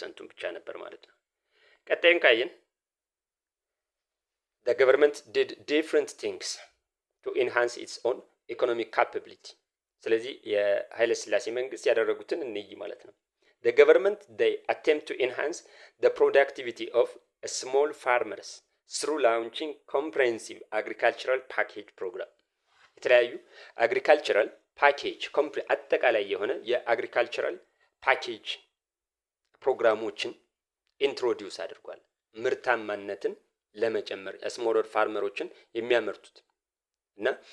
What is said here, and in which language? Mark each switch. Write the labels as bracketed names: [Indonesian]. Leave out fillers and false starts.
[Amharic] ብቻ ነበር ማለት ነው። ቀጣይን ካየን [English] the government did different things to enhance its own economic capability. [Amharic] ስለዚህ የኃይለ ሥላሴ መንግስት ያደረጉትን እንይ ማለት ነው። [English] the government they attempt to enhance the productivity of small farmers through launching comprehensive agricultural package program. [Amharic] የተለያዩ agricultural package አጠቃላይ የሆነ የagricultural package ፕሮግራሞችን ኢንትሮዲዩስ አድርጓል። ምርታማነትን ለመጨመር ስሞለር ፋርመሮችን የሚያመርቱት እና